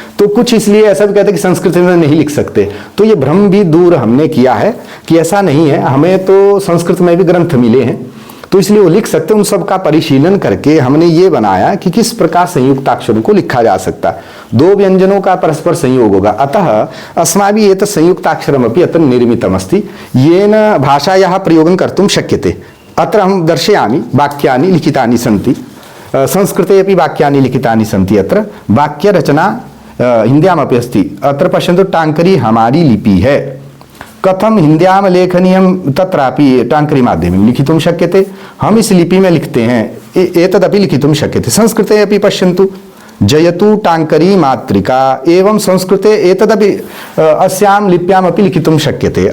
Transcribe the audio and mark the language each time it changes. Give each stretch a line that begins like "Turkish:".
Hindi: तो कुछ इसलिए ऐसा भी कहते हैं कि संस्कृत में नहीं लिख सकते, तो ये भ्रम भी दूर हमने किया है कि ऐसा नहीं है। हमें तो संस्कृत में भी ग्रंथ मिले हैं, तो इसलिए वो लिख सकते हैं। उन सब का परिशीलन करके हमने ये बनाया कि किस प्रकार संयुक्ताक्षरों को लिखा जा सकता है। 2 व्यंजनों का परस्पर संयोग होगा।
Sanskrit: अतः अस्माभिः एतत् संयुक्ताक्षरमपि अत्र निर्मितमस्ति, येन भाषायाः प्रयोगं कर्तुं शक्यते। अत्र अहं दर्शयामि, वाक्यानि लिखितानि सन्ति, संस्कृते अपि वाक्यानि लिखितानि सन्ति। अत्र वाक्यरचना हिन्द्यामपि अस्ति। अत्र पश्यन्तु,
Hindi: टाङ्करी हमारी लिपि है,
Sanskrit: कथम हिन्द्याम लेखनीयम तत्रापि टाङ्करी माध्यमेन लिखितुं शक्यते।
Hindi: हम इस लिपि में लिखते हैं,
Sanskrit: एतदपि लिखितुं शक्यते। संस्कृते अपि पश्यन्तु, जयतु टाङ्करी मातृका एवं संस्कृते एतदपि अस्यां लिप्यामपि लिखितुं शक्यते।